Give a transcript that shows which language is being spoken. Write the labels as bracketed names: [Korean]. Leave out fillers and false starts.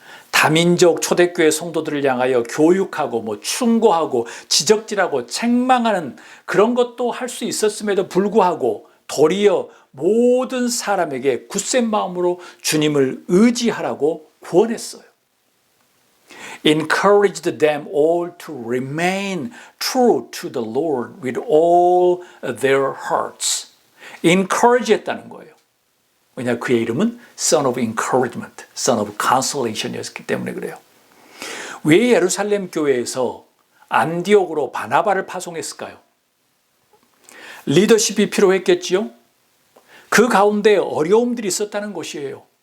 [Korean] 다민족 초대교회 성도들을 향하여 교육하고 충고하고 지적질하고 책망하는 그런 것도 할 수 있었음에도 불구하고 도리어 모든 사람에게 굳센 마음으로 주님을 의지하라고 구원했어요. [English] Encouraged them all to remain true to the Lord with all their hearts. [Korean] Encourage 했다는 거예요. 왜냐하면 그의 이름은 [English] Son of Encouragement, Son of Consolation [Korean] 이었기 때문에 그래요. 왜 예루살렘 교회에서 안디옥으로 바나바를 파송했을까요? 리더십이 필요했겠지요? 그 가운데 어려움들이 있었다는 것이에요.